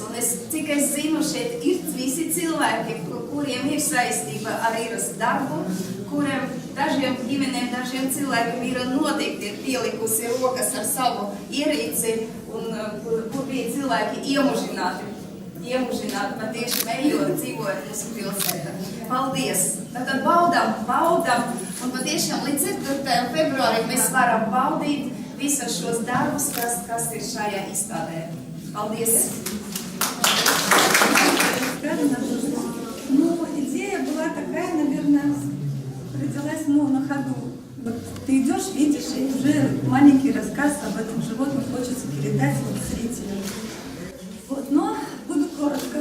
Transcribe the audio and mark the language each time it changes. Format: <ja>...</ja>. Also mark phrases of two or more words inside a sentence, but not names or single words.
<lv>Un cik es zinu, šeit ir visi cilvēki, kuriem ir saistība ar Iras darbu, kuriem dažiem ģimenēm, dažiem cilvēkiem ir noteikti pielikusi rokas ar savu ierīci, un kur bija cilvēki iemužināti patiešām ejot, dzīvojot mūsu pilsētā. Paldies! Tātad baudam, un patiešām līdz 4. februārim mēs varam baudīt visus šos darbus, kas ir šajā izstādē. Paldies!</lv> <ru>Ну, идея была такая, наверное, родилась на ходу. Вот ты идешь, видишь, и уже маленький рассказ об этом животном хочется передать зрителям. Вот, но буду коротко.</ru>